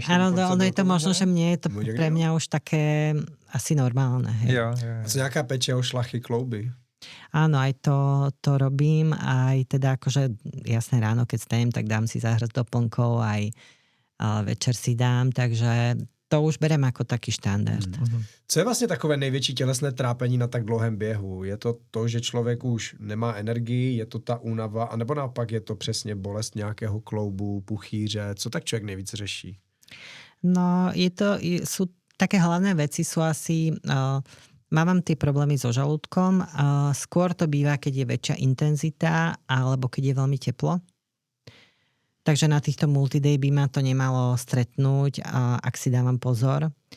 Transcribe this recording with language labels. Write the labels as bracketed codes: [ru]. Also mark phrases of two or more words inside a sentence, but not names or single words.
[sk] Áno, ono je to možno, že mne je to pre mňa už také asi normálne. Hej. [cs] Jo. A co nejaká pečeho, šlachy, klouby? [sk] Áno, aj to robím, aj teda akože jasné ráno, keď stajem, tak dám si zahrať doplnkov, aj večer si dám, takže to už berem ako taký štandard. [cs] Co je vlastně takové největší tělesné trápení na tak dlouhém běhu? Je to to, že člověk už nemá energii, je to ta únava, anebo naopak je to přesně bolest nějakého kloubu, puchýře? Co tak člověk nejvíc řeší? No, [sk] sú také hlavné veci sú asi... Mám tie problémy so žalúdkom. Skôr to býva, keď je väčšia intenzita alebo keď je veľmi teplo. Takže na týchto multiday by ma to nemalo stretnúť, ak si dávam pozor.